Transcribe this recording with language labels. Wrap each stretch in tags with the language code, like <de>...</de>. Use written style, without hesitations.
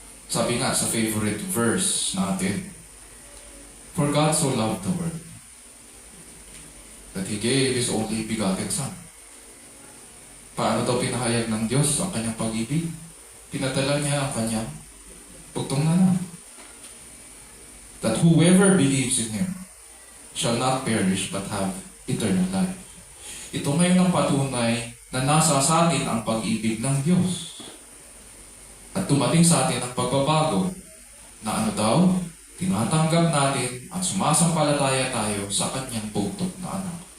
<tl>Sabi nga sa favorite verse natin,</tl> <en>for God so loved the world that He gave His only begotten Son.</en> <tl>Paano daw pinahayag ng Diyos ang kanyang pag-ibig? Pinadala niya ang kanyang bugtong na anak.</tl> <en>That whoever believes in Him shall not perish but have eternal life.</en> <tl>Ito ngayon ang patunay na nasa sa atin ang pag-ibig ng Diyos. At tumating sa atin ang pagbabago na ano daw, tinatanggap natin at sumasampalataya tayo sa Kanyang bugtong na anak.</tl>